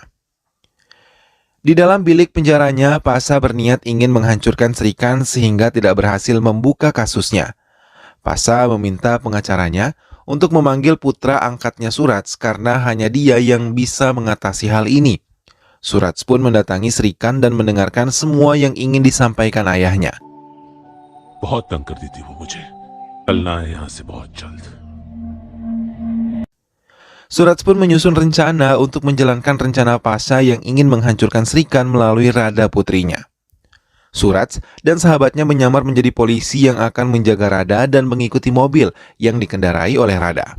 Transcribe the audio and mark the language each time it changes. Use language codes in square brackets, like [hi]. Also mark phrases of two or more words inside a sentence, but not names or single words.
[id] Di dalam bilik penjaranya, Pasha berniat ingin menghancurkan Srikan sehingga tidak berhasil membuka kasusnya. Pasha meminta pengacaranya untuk memanggil putra angkatnya Surats karena hanya dia yang bisa mengatasi hal ini. Surats pun mendatangi Srikan dan mendengarkan semua yang ingin disampaikan ayahnya. [hi] बहुत तंग करती थी वो मुझे चलना है यहाँ से बहुत जल्द. [id] Surats pun menyusun rencana untuk menjalankan rencana Pasha yang ingin menghancurkan Srikan melalui Radha putrinya. Surats dan sahabatnya menyamar menjadi polisi yang akan menjaga Radha dan mengikuti mobil yang dikendarai oleh Radha.